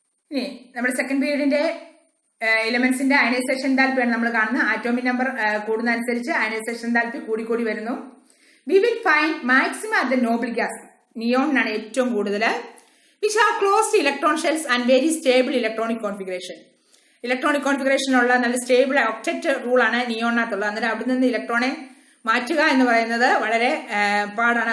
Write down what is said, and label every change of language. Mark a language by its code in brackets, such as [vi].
[ml] ഇനി നമ്മുടെ second പീരീഡിന്റെ എലിമെന്റ്സിന്റെ ionisation എൻതാൽപ്പിയാണ് നമ്മൾ കാണുന്നത്. ആറ്റോമിക് നമ്പർ കൂടുന്ന അനുസരിച്ച് അയനൈസേഷൻ എൻതാൽപ്പി കൂടി വരുന്നു. [en] We will find maximum at the noble gas. [ml] നിയോണിനാണ് ഏറ്റവും കൂടുതൽ. [en] Which have closed electron shells and very stable electronic configuration. [ml] Electronic കോൺഫിഗറേഷനുള്ള നല്ല സ്റ്റേബിൾ ഒക്ടറ്റ് റൂളാണ് നിയോണിനകത്തുള്ളത്. അന്നേരം അവിടെ നിന്ന് ഇലക്ട്രോണെ മാറ്റുക എന്ന് പറയുന്നത് വളരെ പാടാണ്.